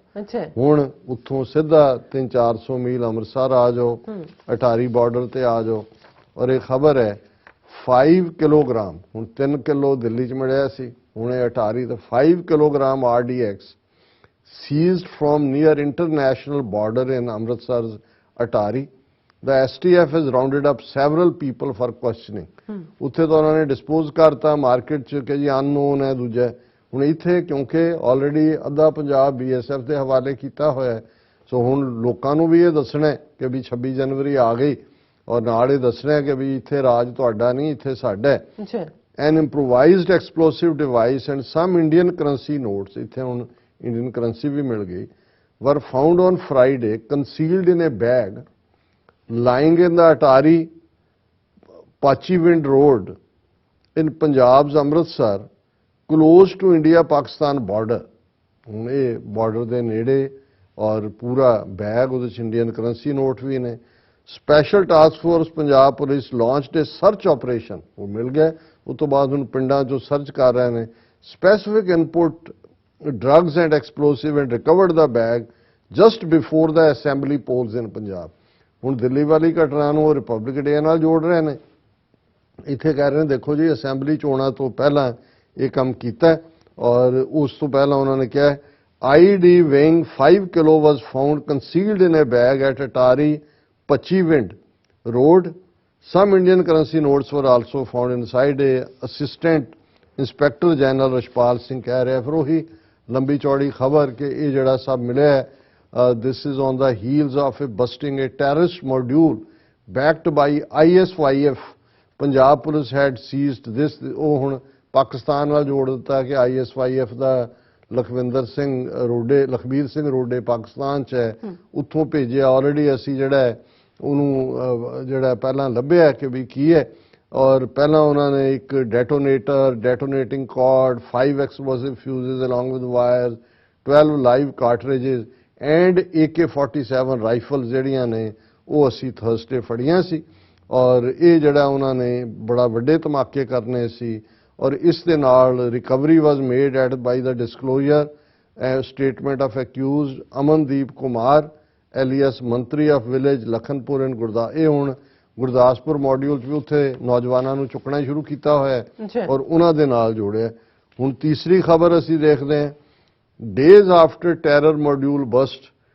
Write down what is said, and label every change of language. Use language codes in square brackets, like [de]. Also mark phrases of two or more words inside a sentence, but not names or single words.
[pa] ਅੱਛਾ ਹੁਣ ਉੱਥੋਂ ਸਿੱਧਾ 300-400 ਮੀਲ ਅੰਮ੍ਰਿਤਸਰ ਆ ਜਾਓ ਅਟਾਰੀ ਬਾਰਡਰ ਤੇ ਆ ਜਾਓ ਔਰ ਇਹ ਖਬਰ ਹੈ 5 ਕਿਲੋਗ੍ਰਾਮ ਹੁਣ 3 ਕਿਲੋ ਦਿੱਲੀ 'ਚ ਮਿਲਿਆ ਸੀ ਹੁਣ ਇਹ ਅਟਾਰੀ ਤਾਂ 5 ਕਿਲੋਗ੍ਰਾਮ [en] RDX seized from near international border in Amritsar's Atari. The STF has rounded up several people for questioning. [pa] ਉੱਥੇ ਤਾਂ ਉਹਨਾਂ ਨੇ ਡਿਸਪੋਜ਼ ਕਰਤਾ ਮਾਰਕੀਟ 'ਚ ਕਿ ਜੀ ਅਨਨੋਨ ਹੈ ਦੂਜਾ ਹੁਣ ਇੱਥੇ ਕਿਉਂਕਿ ਆਲਰੇਡੀ ਅੱਧਾ ਪੰਜਾਬ BSF ਦੇ ਹਵਾਲੇ ਕੀਤਾ ਹੋਇਆ ਹੈ ਸੋ ਹੁਣ ਲੋਕਾਂ ਨੂੰ ਵੀ ਇਹ ਦੱਸਣਾ ਕਿ ਵੀ 26 ਜਨਵਰੀ ਆ ਗਈ ਔਰ ਨਾਲ ਇਹ ਦੱਸਣਾ ਕਿ ਵੀ ਇੱਥੇ ਰਾਜ ਤੁਹਾਡਾ ਨਹੀਂ ਇੱਥੇ ਸਾਡਾ ਹੈ ਅੱਛਾ [en] an improvised explosive device and some Indian currency notes [pa] ਇੱਥੇ ਹੁਣ ਇੰਡੀਅਨ ਕਰੰਸੀ ਵੀ ਮਿਲ ਗਈ [en] were found on Friday concealed in a bag lying in the Atari Pachivind Road in Punjab's Amritsar close to India-Pakistan border [pa] ਹੁਣ ਇਹ ਬਾਰਡਰ ਦੇ ਨੇੜੇ ਔਰ ਪੂਰਾ ਬੈਗ ਉਹਦੇ 'ਚ ਇੰਡੀਅਨ ਕਰੰਸੀ ਨੋਟ ਵੀ ਨੇ ਸਪੈਸ਼ਲ ਟਾਸਕ ਫੋਰਸ ਪੰਜਾਬ ਪੁਲਿਸ [en] launched a search operation [pa] ਉਹ ਮਿਲ ਗਿਆ ਉਸ ਤੋਂ ਬਾਅਦ ਹੁਣ ਪਿੰਡਾਂ 'ਚੋਂ ਸਰਚ ਕਰ ਰਹੇ ਨੇ [en] specific input drugs and explosive and recovered the bag just before the assembly polls in Punjab. [pa] ਹੁਣ ਦਿੱਲੀ ਵਾਲੀ ਘਟਨਾ ਨੂੰ ਰਿਪਬਲਿਕ ਡੇ ਨਾਲ ਜੋੜ ਰਹੇ ਨੇ ਇੱਥੇ ਕਹਿ ਰਹੇ ਨੇ ਦੇਖੋ ਜੀ ਅਸੈਂਬਲੀ ਚੋਣਾਂ ਤੋਂ ਪਹਿਲਾਂ ਇਹ ਕੰਮ ਕੀਤਾ ਔਰ ਉਸ ਤੋਂ ਪਹਿਲਾਂ ਉਹਨਾਂ ਨੇ ਕਿਹਾ [en] ID weighing 5 kilo was found concealed in a bag at Atari Pachivind Road. Some Indian currency notes were also found inside a assistant Inspector General ਰਸ਼ਪਾਲ ਸਿੰਘ [pa] ਕਹਿ ਰਿਹਾ ਫਿਰ ਉਹੀ ਲੰਬੀ ਚੌੜੀ ਖਬਰ ਕਿ ਇਹ ਜਿਹੜਾ ਸਭ ਮਿਲਿਆ [en] this is on the heels of a busting a terrorist module backed by ISYF Punjab Police has seized this [pa] ਉਹ ਹੁਣ ਪਾਕਿਸਤਾਨ ਨਾਲ ਜੋੜ ਦਿੱਤਾ ਕਿ ISYF ਦਾ ਲਖਵਿੰਦਰ ਸਿੰਘ ਰੋਡੇ ਪਾਕਿਸਤਾਨ 'ਚ ਹੈ ਉੱਥੋਂ ਭੇਜਿਆ ਆਲਰੇਡੀ ਅਸੀਂ ਜਿਹੜਾ ਉਹਨੂੰ ਜਿਹੜਾ ਪਹਿਲਾਂ ਲੱਭਿਆ ਕਿ ਵੀ ਕੀ ਹੈ ਔਰ ਪਹਿਲਾਂ ਉਹਨਾਂ ਨੇ ਇੱਕ [en] detonating cord [pa] 5 [en] explosive fuses along with wires 12 live cartridges and AK-47 ਰਾਈਫਲ [pa] ਜਿਹੜੀਆਂ ਨੇ ਉਹ ਅਸੀਂ ਥਰਸਡੇ ਫੜੀਆਂ ਸੀ ਔਰ ਇਹ ਜਿਹੜਾ ਉਹਨਾਂ ਨੇ ਬੜਾ ਵੱਡੇ ਧਮਾਕੇ ਕਰਨੇ ਸੀ ਔਰ ਇਸ ਦੇ ਨਾਲ [en] recovery was made at by the disclosure statement of accused Amandeep Kumar alias Mantri of village Lakhanpur and [pa] ਇਹ ਹੁਣ ਗੁਰਦਾਸਪੁਰ ਮੋਡਿਊਲ 'ਚ ਵੀ ਉੱਥੇ ਨੌਜਵਾਨਾਂ ਨੂੰ ਚੁੱਕਣਾ ਸ਼ੁਰੂ ਕੀਤਾ ਹੋਇਆ ਹੈ ਔਰ ਉਹਨਾਂ ਦੇ ਨਾਲ ਜੋੜਿਆ ਹੁਣ ਤੀਸਰੀ ਖਬਰ ਅਸੀਂ ਦੇਖਦੇ ਹਾਂ [en] days after terror module bust